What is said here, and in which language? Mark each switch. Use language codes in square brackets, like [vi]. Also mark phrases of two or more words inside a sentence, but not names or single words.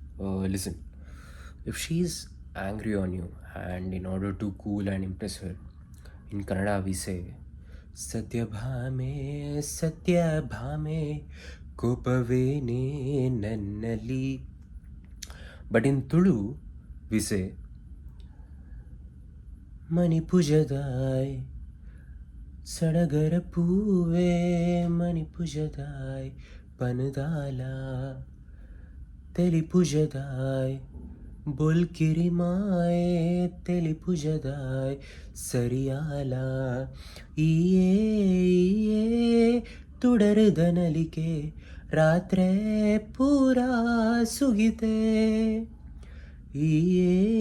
[en] Listen, if she's angry on you, and in order to cool and impress her, in Kannada we say, Satyabhame, Satyabhame, [kn] ಕೋಪವೇನೇ ನನ್ನಲ್ಲಿ. [en] But in Tulu, we say, [tcy] ಮಣಿಪುಜದಾಯ್ ಸಡಗರ ಪೂವೇ ಮಣಿಪುಜದಾಯ್ ಪನದಾಲ ತೆಲಿಪುಜದಾಯ್ ಬೊಲ್ಕಿರಿ ಮಾಯೆ ತೆಲಿಪುಜದಾಯ್ ಸರಿಯಾಲ ಈಯೇ ತುಡರದ ನಲಿಕೆ ರಾತ್ರೆ ಪೂರಾ ಸುಗಿತೆ ಈಯೇ